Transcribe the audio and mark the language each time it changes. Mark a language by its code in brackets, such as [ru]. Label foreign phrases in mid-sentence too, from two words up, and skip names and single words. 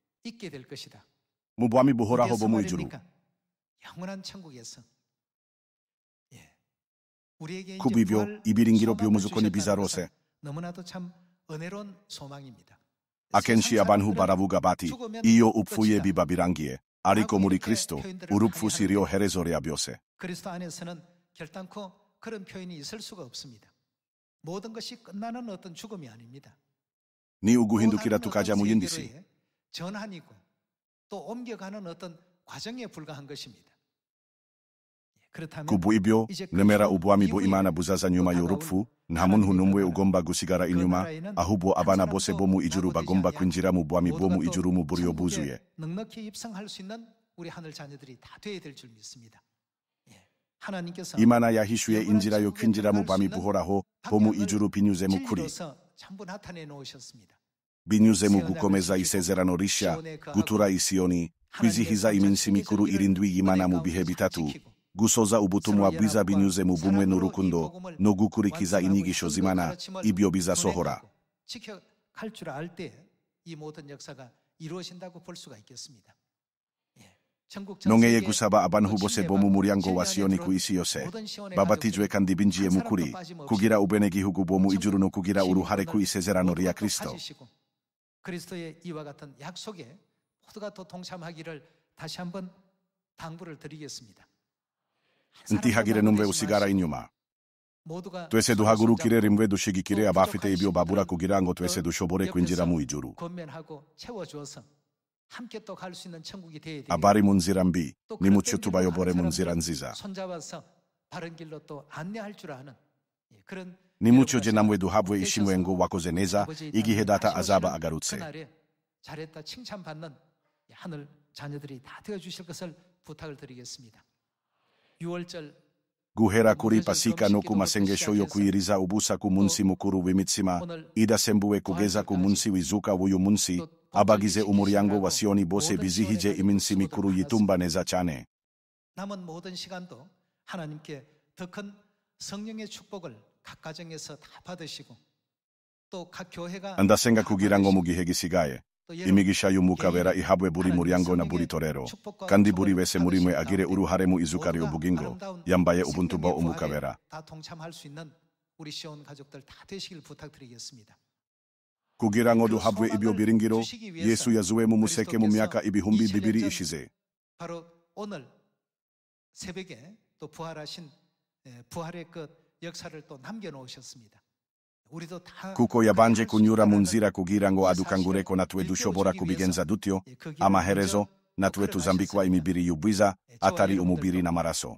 [rw] Mu bwami buhoraho bo mu ijuru. Kubw'ibyo ibiringiro by'umuzukoni bizarose. Akenshi abantu baravuga bati, iyo upfuye biba birangiye, ariko muri Kristo urupfu si ryo herezo rya byose. [ko] 그리스도 안에서는 결단코 그런 표현이 있을 수가 없습니다. 모든 것이 끝나는 어떤 죽음이 아닙니다. [rw] Ni uguhindukira tukaja mu yindi si. [ko] 전환이고 또 옮겨가는 어떤 과정에 불과한 것입니다. [rw] Kubw'ibyo nemera ubwami bw'Imana buzaza nyuma y'urupfu, nta muntu n'umwe ugomba gusigara inyuma, ahubwo abana bose bo mu ijuru bagomba kwinjira mu bwami bwo mu ijuru mu buryo bwuzuye. [ko] 넉넉히 입성할 수 있는 우리 하늘 자녀들이 다 되어야 될 줄 믿습니다. 하나님께서 [rw] Imana yahishuye inzira yo kwinjira mu bami buhoraho ho mu ijuru binyuze mu kuri. [ko] 진리로서 전부 나타내 놓으셨습니다. [rw] Binyuze mu gukomeza isezerano rishya, gutura i Siyoni, kwizihiza iminsi mikuru irindwi y'Imana mu bihe bitatu, gusoza ubutumwa bwiza binyuze mu bumwe n'urukundo, no gukurikiza inyigisho z'Imana, ibyo bizasohora. [ko] 지켜갈 줄 알 때 이 모든 역사가 이루어진다고 볼 수가 있겠습니다. [rw] Nongeye gusaba abantu bose bo mu muryango wa Siyoni ku isi yose babatijwe kandi binjiye mu kuri kugira ubwenegihugu bwo mu ijuru no kugira uruhare ku isezerano rya Kristo. [ko] 그리스도의 이와 같은 약속에 모두가 더 동참하기를 다시 한번 당부를 드리겠습니다. [rw] Ntihagire n'umwe usigara inyuma. Twese duhagurukire rimwe dushigikire abafite ibyo babura kugira ngo twese dushobore kwinjira mu ijuru. [ko] 함께 또 갈 수 있는 천국이 되어야 되겠고 [rw] Abari mu nzira mbi nimucyo tubayobore mu nzira nziza. [ko] 손잡아서 바른 길로 또 안내할 줄 아는 그런 [rw] Nimucyo je namwe duhabwe ishimwe ngo wakoze neza igihe data azaba agarutse. [ko] 그날에 잘했다 칭찬받는 하늘 자녀들이 다 되어 주실 것을 부탁을 드리겠습니다. 6월절 [rw] Guhera kuri pasika no ku masengesho yo kwiyiriza ubusa ku munsi mukuru w'imitsima idasembuwe kugeza ku munsi w'izuka w'uyu munsi abagize umuryango wa Siyoni bose bizihije iminsi mikuru yitumba neza cyane. [ko] 남은 모든 시간도 하나님께 더 큰 성령의 축복을 각 가정에서 다 받으시고 또 각 교회가 [rw] Ndasenga kugira ngo mu gihe gisigaye imigisha y'umwuka wera ihabwe buri muryango na buri torero kandi buri wese muri mwe agire uruhare mu izuka ry'ubugingo yambaye ubuntu bwa umwuka wera. [ko] 다 동참할 수 있는 우리 시온 가족들 다 되시길 부탁드리겠습니다. [rw] Kugira ngo duhabwe ibyo biringiro Yesu yazuwe mu museke mu myaka ibihumbi bibiri ishize. [ko] 바로 오늘 새벽에 또 부활하신 부활의 그 역사를 또 남겨 놓으셨습니다. 우리도 다 [rw] Kuko yabanje kunyura mu nzira kugira ngo adukangure ko natwe dushobora kubigenza dutyo amaherezo natwe tuzambikwa imibiri y'ubwiza atari umubiri n'amaraso.